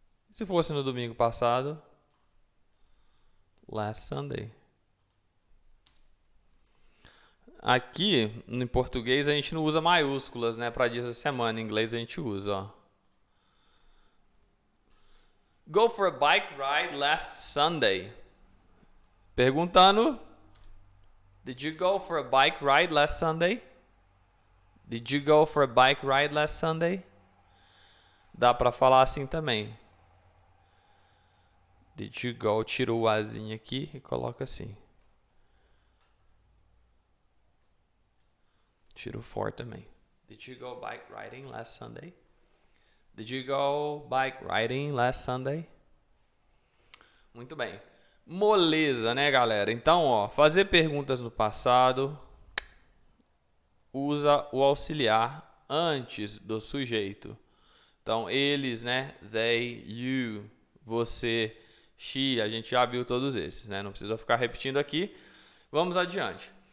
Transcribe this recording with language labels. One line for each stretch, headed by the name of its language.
Portuguese: Se fosse no domingo passado,
English: last Sunday.
Portuguese: Aqui, em português, a gente não usa maiúsculas, né? Para dias da semana. Em inglês, a gente usa, ó.
English: Go for a bike ride last Sunday.
Portuguese: Perguntando.
English: Did you go for a bike ride last Sunday? Did you go for a bike ride last Sunday?
Portuguese: Dá para falar assim também.
English: Did you go?
Portuguese: Tira o azinho aqui e coloca assim. Tira o for também.
English: Did you go bike riding last Sunday? Did you go bike riding last Sunday?
Portuguese: Muito bem. Moleza, né, galera? Então, ó, fazer perguntas no passado usa o auxiliar antes do sujeito. Então, eles, né? They, you, você, she, a gente já viu todos esses, né? Não precisa ficar repetindo aqui. Vamos adiante.